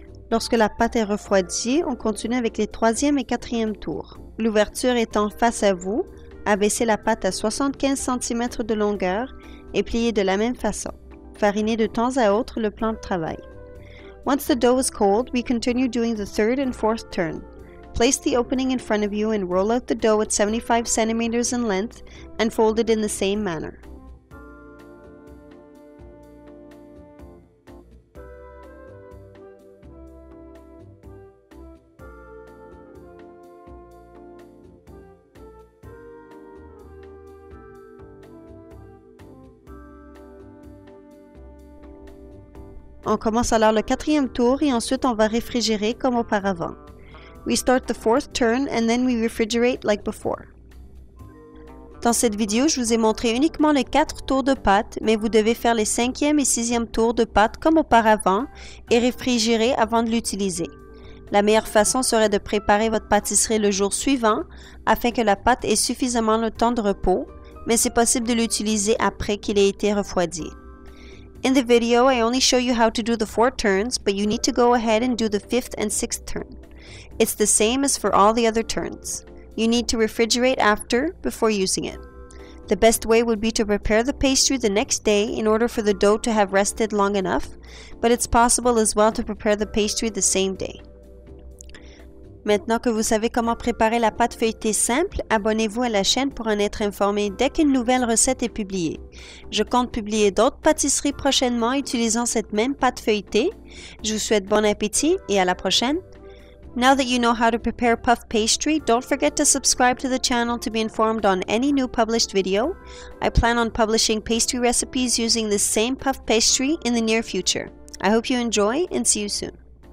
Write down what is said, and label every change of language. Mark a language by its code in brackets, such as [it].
[fr] Lorsque la pâte est refroidie, on continue avec les 3e et 4e tours. L'ouverture étant face à vous, abaissez la pâte à 75 cm de longueur et pliez de la même façon. Farinez de temps à autre le plan de travail. [en] Once the dough is cold, we continue doing the 3rd and 4th turn. Place the opening in front of you and roll out the dough at 75 cm in length and fold it in the same manner. [fr] On commence alors le 4e tour et ensuite on va réfrigérer comme auparavant. [en] We start the 4th turn and then we refrigerate like before. [fr] Dans cette vidéo, je vous ai montré uniquement les 4 tours de pâte, mais vous devez faire les 5e et 6e tours de pâte comme auparavant et réfrigérer avant de l'utiliser. La meilleure façon serait de préparer votre pâtisserie le jour suivant afin que la pâte ait suffisamment le temps de repos, mais c'est possible de l'utiliser après qu'il ait été refroidi. [en] In the video, I only show you how to do the 4 turns, but you need to go ahead and do the 5th and 6th turn. It's the same as for all the other turns. You need to refrigerate after, before using it. The best way would be to prepare the pastry the next day in order for the dough to have rested long enough, but it's possible as well to prepare the pastry the same day. [fr] Maintenant que vous savez comment préparer la pâte feuilletée simple, abonnez-vous à la chaîne pour en être informé dès qu'une nouvelle recette est publiée. Je compte publier d'autres pâtisseries prochainement utilisant cette même pâte feuilletée. Je vous souhaite bon appétit et à la prochaine. [en] Now that you know how to prepare puff pastry, don't forget to subscribe to the channel to be informed on any new published video. I plan on publishing pastry recipes using this same puff pastry in the near future. I hope you enjoy and see you soon.